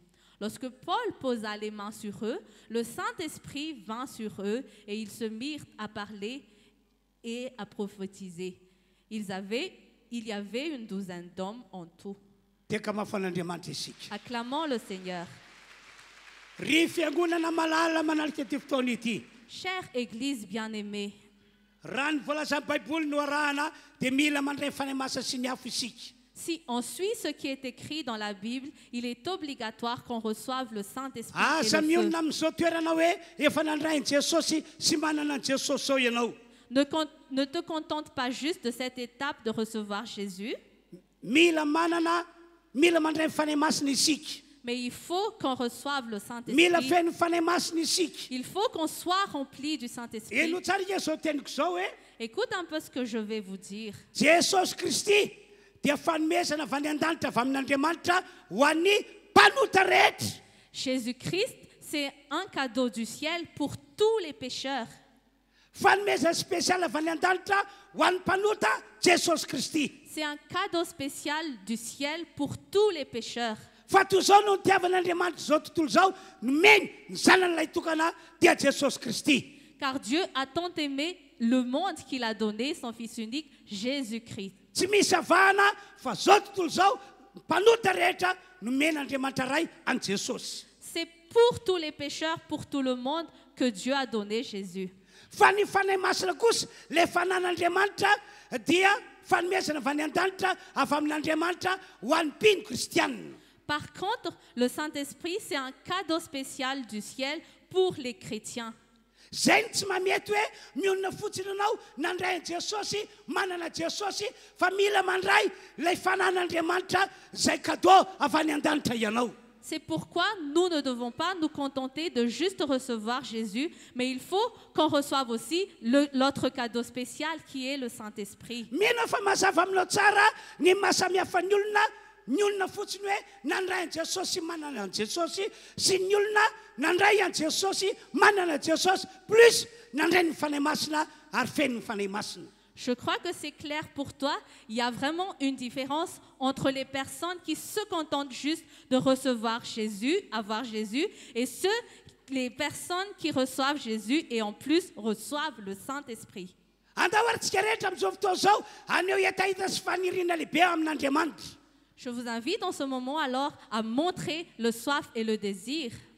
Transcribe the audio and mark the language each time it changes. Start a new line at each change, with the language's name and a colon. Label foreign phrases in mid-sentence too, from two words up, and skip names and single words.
French: Lorsque Paul posa les mains sur eux, le Saint-Esprit vint sur eux et ils se mirent à parler et à prophétiser. Il y avait une douzaine d'hommes en tout.
Malagasy: Teka mafan'Andriamanitra isika.
French: Acclamons le Seigneur.
Malagasy: Ry fiangonana malala manalika ty fotoana ity.
French: Chère Église bien-aimée,
Malagasy: Raha ny voalaza Baiboly no arahana dia mila mandray fanahy masina sy ny afo isika.
French: si on suit ce qui est écrit dans la Bible, il est obligatoire qu'on reçoive le Saint-Esprit et
Malagasy: Asa
French: le feu.
Malagasy: mionona amin'izao toerana hoe efa nandrainy Jesosy sy manana an Jesosy zao ianao.
French: Ne te contente pas juste de cette étape de recevoir Jésus,
Malagasy: Mila mandray ny fanahy masina isika.
French: mais il faut qu'on reçoive le
Malagasy: Mila
French: Saint-Esprit.
Malagasy: feno fanahy masina isika.
French: Il faut qu'on soit rempli du Saint-Esprit.
Malagasy: Eno tsara ika zao teniko zao hoe
French: Écoute un peu ce que je vais vous dire.
Malagasy: Jesosy Kristy dia fanomezana avy any an-danitra avy amin'Andriamanitra ho an'ny mpanota rehetra.
French: Jésus-Christ, c'est un cadeau du ciel pour tous les pécheurs.
Malagasy: Fanomezana spesialy avy any an-danitra ho an'ny mpanota Jesosy Kristy.
French: C'est un cadeau spécial du ciel pour tous les pécheurs.
Malagasy: Fa toy zao no nitiavan'Andriamanitra zao tontolo zao nomeny ny zanan'ilay tokana dia Jesosy Kristy.
French: Car Dieu a tant aimé le monde qu'il a donné son Fils unique, Jésus-Christ.
Malagasy: Tsy misy avahana fa zao tontolo zao mpanota rehetra nomen'Andriamanitra ray an Jesosy.
French: C'est pour tous les pécheurs, pour tout le monde, que Dieu a donné Jésus.
Malagasy: Fa ny fanahy masina kosa le fanan'Andriamanitra dia fanomezana avy any an-danitra avy amin'Andriamanitra ho an'ny mpino kristianina.
French: Par contre, le Saint-Esprit, c'est un cadeau spécial du ciel pour les chrétiens.
Malagasy: Zay ny tsy mamety hoe mionona fotsiny anao nandray an Jesosy manana Jesosy fa mila mandray ilay fanan'Andriamanitra zay cadeau avy any an-danitra ianao.
French: C'est pourquoi nous ne devons pas nous contenter de juste recevoir Jésus, mais il faut qu'on reçoive aussi l'autre cadeau spécial qui est le Saint-Esprit.
Malagasy: Mino fa mazava aminao tsara ny mahasamihafa ny olona fotsiny hoe nandray an Jesosy manana an Jesosy sy ny olona nandray an Jesosy manana Jesosy plus nandray ny fanahy masina ary feno ny fanahy masina.
French: Je crois que c'est clair pour toi. Il y a vraiment une différence entre les personnes qui se contentent juste de recevoir Jésus, avoir Jésus, et les personnes qui reçoivent Jésus et en plus reçoivent le Saint-Esprit. Je vous invite en ce moment alors à montrer le soif et le désir.